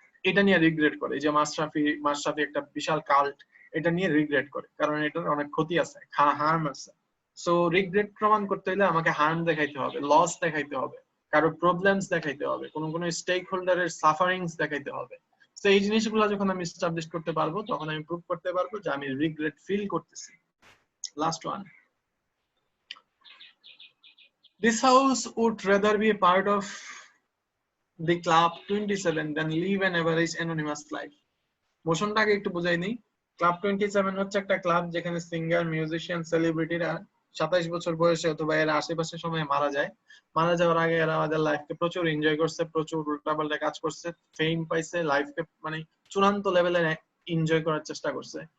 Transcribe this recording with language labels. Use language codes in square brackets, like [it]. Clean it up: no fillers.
[bn] এটা নিয়ে রিগ্রেট করে যে মাশরাফি একটা বিশাল কাল্ট, এটা নিয়ে রিগ্রেট করে, কারণ এটার অনেক ক্ষতি আছে, হার্ম আছে। সো রিগ্রেট প্রমাণ করতে হলে আমাকে হার্ম দেখাইতে হবে, লস দেখাইতে হবে, কারো প্রবলেমস দেখাইতে হবে, কোন কোন স্টেক হোল্ডারের সাফারিংস দেখাইতে হবে। তো এই জিনিসগুলো যখন আমি এস্টাবলিশ করতে পারবো তখন আমি প্রুভ করতে পারবো যে আমি রিগ্রেট ফিল করতেছি। [en] Last one, this house would rather be a part of the club 27 than live an average anonymous life. [bn] মোশনটাকে একটু বুঝাই নেই। ক্লাব 27 হচ্ছে একটা ক্লাব যেখানে সিঙ্গার, মিউজিশিয়ান, সেলিব্রিটিরা 27 বছর বয়সে অথবা এর আশেপাশে সময়ে মারা যায়। মারা যাওয়ার আগে এরা আমাদের লাইফকে প্রচুর এনজয় করছে, প্রচুর উল্টাপাল্টা কাজ করছে, ফেম পাইছে, লাইফকে মানে চূড়ান্ত লেভেলে এনজয় করার চেষ্টা করছে।